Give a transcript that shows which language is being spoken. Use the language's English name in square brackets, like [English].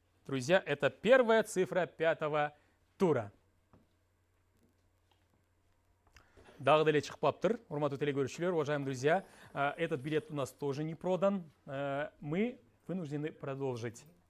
[Russian] Друзья, это первая цифра пятого тура. [Kyrgyz] Дагы деле чыгып калыптыр, урматтуу теле көрүүчүлөр, [Russian] уважаемые друзья, этот билет у нас тоже не продан. Мы вынуждены продолжить.